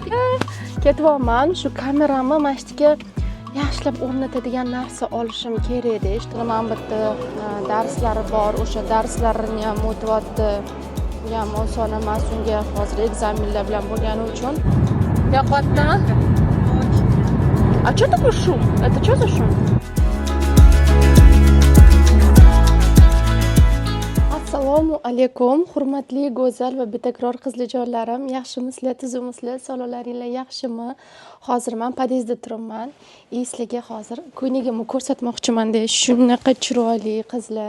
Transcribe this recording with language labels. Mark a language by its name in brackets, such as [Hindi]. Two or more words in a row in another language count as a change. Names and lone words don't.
[Uzbek] Ketyapman, shu kameramni mana shu yerga yaxshilab o'rnatadigan narsa olishim kerak edi. Eshitilaman, bitta darslari bor, o'sha darslarini ham o'tyapti. Bu ham oson emas, unga hozir ekzamenlar bilan bo'lgani uchun. Yoqotdimi? [Russian] А что такой шум? Это что за шум? [Uzbek] Assalomu alaykum, hurmatli go'zal va betakror qizlarjonlarim. Yaxshimisizlar, tuzumisizlar, saloqlaringlar yaxshimi? Hozir men podyezdda turibman. Sizlarga hozir ko'ynagimni ko'rsatmoqchiman-da, shunaqa chiroyli qizlar.